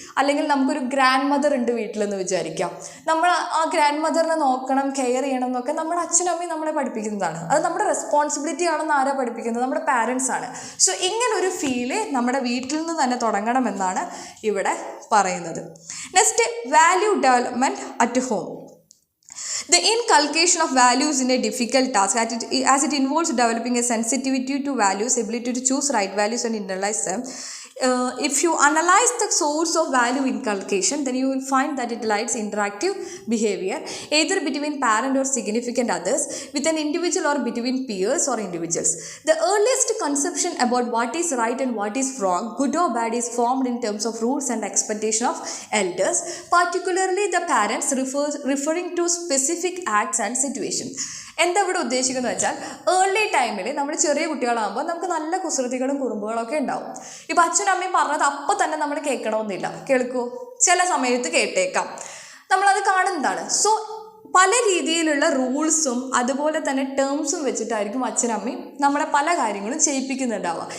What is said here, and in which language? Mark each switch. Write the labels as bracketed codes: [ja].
[ml] അല്ലെങ്കിൽ നമുക്കൊരു grand mother ഉണ്ട് വീട്ടിലെന്ന് വിചാരിക്കാം. നമ്മൾ ആ ഗ്രാൻഡ് മദറിനെ നോക്കണം, കെയർ ചെയ്യണം എന്നൊക്കെ നമ്മുടെ അച്ഛനും അമ്മയും നമ്മളെ പഠിപ്പിക്കുന്നതാണ്. അത് നമ്മുടെ റെസ്പോൺസിബിലിറ്റി ആണെന്ന് ആരാ പഠിപ്പിക്കുന്നത്? നമ്മുടെ പാരൻസ് ആണ്. സോ ഇങ്ങനൊരു ഫീല് നമ്മുടെ വീട്ടിൽ നിന്ന് തന്നെ തുടങ്ങണമെന്നാണ് ഇവിടെ പറയുന്നത്. [en] Next, value development at home. The inculcation of values in a difficult task as it involves developing a sensitivity to values, ability to choose right values and internalize them. If you analyze the source of value inculcation, then you will find that it lies interactive behavior, either between parent or significant others, with an individual or between peers or individuals. The earliest conception about what is right and what is wrong, good or bad, is formed in terms of rules and expectation of elders, particularly the parents, referring to specific acts and situations. [ml] എന്താ ഇവിടെ ഉദ്ദേശിക്കുന്നത് വെച്ചാൽ, early ടൈമിൽ നമ്മൾ ചെറിയ കുട്ടികളാകുമ്പോൾ നമുക്ക് നല്ല കുസൃതികളും കുറുമ്പുകളൊക്കെ ഉണ്ടാവും. ഇപ്പോൾ അച്ഛനും അമ്മയും പറഞ്ഞത് അപ്പോൾ തന്നെ നമ്മൾ കേൾക്കണമെന്നില്ല. കേൾക്കൂ, ചില സമയത്ത് കേട്ടേക്കാം, നമ്മളത് കാണുന്നതാണ്. സോ പല രീതിയിലുള്ള റൂൾസും അതുപോലെ തന്നെ ടേംസും വെച്ചിട്ടായിരിക്കും അച്ഛനമ്മയും നമ്മളെ പല കാര്യങ്ങളും ചെയ്യിപ്പിക്കുന്നുണ്ടാവുക.